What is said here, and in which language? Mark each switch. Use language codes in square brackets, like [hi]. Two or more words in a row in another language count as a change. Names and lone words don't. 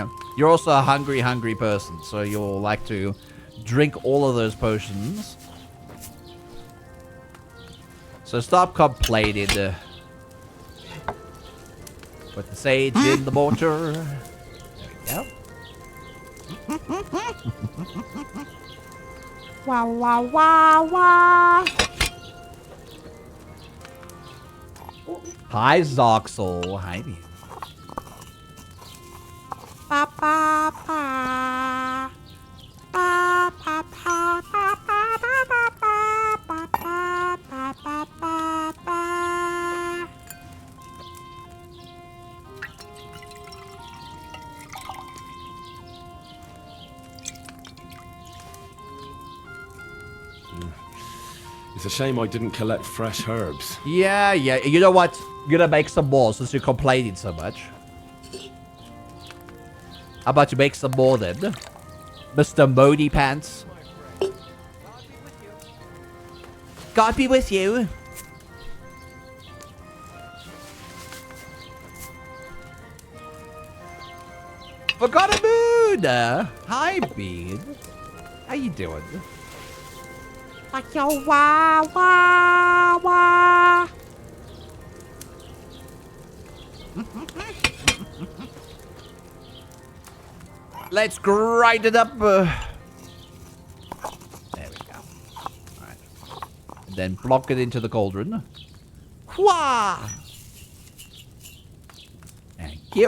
[en] You're also a hungry person, so you'll like to drink all of those potions. So stop complaining. Put the sage in the mortar. There we go. Wow, wow, wow, wow. Hi, Zoxel. Hi, man. Ba ba ba. Ba ba ba ba ba ba ba ba ba ba ba ba ba. It's a shame I didn't collect fresh herbs. Yeah. You know what? You're gonna make some more since you're complaining so much. How about you make some more then? Mr. Modi Pants. God be with you. Forgot a moon. Hi, Bean. How you doing? Yo, wah, wah, wah. Let's grind it up. There we go. Alright. And then block it into the cauldron. Wah! Thank you.